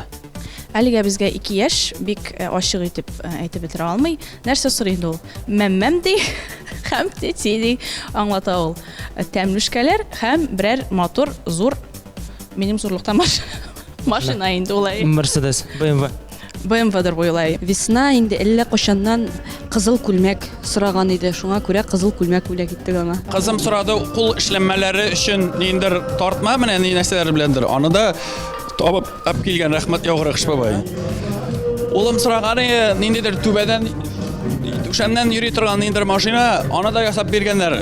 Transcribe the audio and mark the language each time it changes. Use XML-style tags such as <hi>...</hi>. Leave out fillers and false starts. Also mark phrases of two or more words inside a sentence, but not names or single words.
<tt>Әлегә безгә 2 яшь, бик ачык итеп әйтеп бетерә алмый. Нәрсә сорый инде ул? Мәммәм ди, һәм тәти ди, аңлата ул. Тәмлешкәләр һәм берәр матур, зур, минем зурлыктан машина инде улай. Mercedes, BMW. BMW-дер буйлай. Весна инде әллә кашаннан кызыл күлмәк сораган иде. Шуңа күрә кызыл күлмәк бүләк иттек аңа. Кызым сорады кул эшләнмәләре өчен ниндер тартма менә ни нәрсәләр беләндер. Аны да табып алып килгән, рәхмәт яугыры Кыш бабай. Улым сораганы ниндидер түбәдән түшәмнән йөри торган ниндер машина, аны да ясап биргәннәр.</tt>